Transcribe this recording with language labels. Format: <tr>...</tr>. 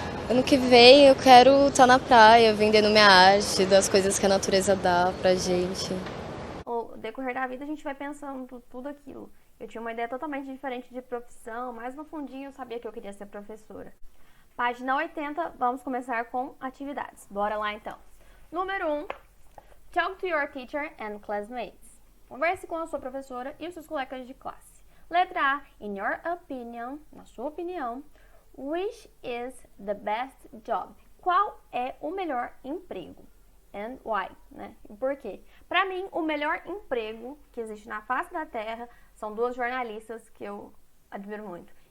<pt>Ano que vem eu quero estar na praia, vendendo minha arte, das coisas que a natureza dá pra gente. No decorrer da vida a gente vai pensando tudo aquilo. Eu tinha uma ideia totalmente diferente de profissão, mas no fundinho eu sabia que eu queria ser professora. Página 80, vamos começar com atividades. Bora lá então. Número 1.</pt> <en>Talk to your teacher and classmates.</en> <pt>Converse com a sua professora e os seus colegas de classe. Letra A.</pt> <en>In your opinion,</en> <pt>na sua opinião,</pt> <en>which is the best job?</en> <pt>Qual é o melhor emprego?</pt> <en>And why,</en> <pt>né? E por quê? Para mim, o melhor emprego que existe na face da Terra são duas jornalistas que eu admiro muito.</pt>